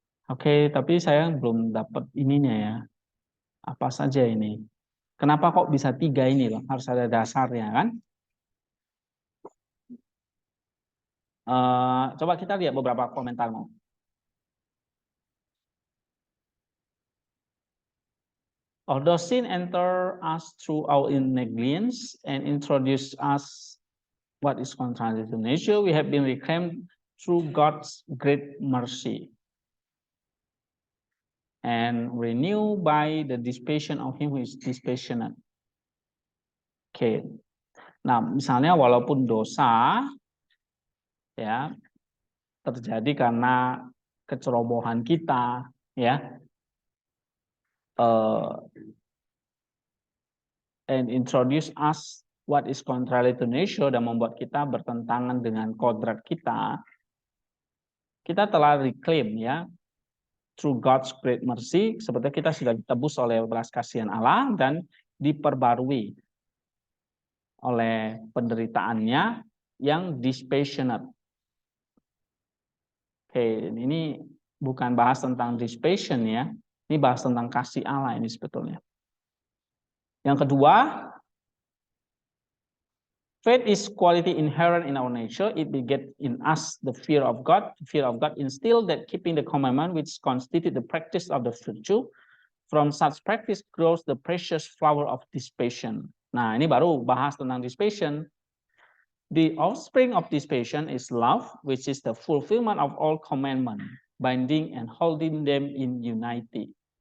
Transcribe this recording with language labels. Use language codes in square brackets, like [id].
[id] Oke, tapi saya belum dapat ininya ya. Apa saja ini? Kenapa kok bisa 3 ini loh? Harus ada dasarnya kan? Coba kita lihat beberapa komentarmu. [en] Although sin enter us through our negligence and introduce us what is contrary to nature, we have been reclaimed through God's great mercy and renewed by the dispassion of Him who is dispassionate. [id] Oke. Nah, misalnya walaupun dosa ya terjadi karena kecerobohan kita, ya, [en] and introduce us what is contrary to nature, [id] dan membuat kita bertentangan dengan kodrat kita telah reclaim ya [en] through God's great mercy, [id] sebetulnya kita sudah ditebus oleh belas kasihan Allah dan diperbarui oleh penderitaannya yang dispassionate. Oke, ini bukan bahas tentang dispassion ya, ini bahas tentang kasih Allah ini sebetulnya. Yang kedua, [en] faith is quality inherent in our nature. It begets in us the fear of God. Fear of God instilled that keeping the commandment, which constitute the practice of the virtue. From such practice grows the precious flower of dispassion. [id] Nah, ini baru bahas tentang dispassion. [en] The offspring of dispassion is love, which is the fulfillment of all commandments, binding and holding them in unity.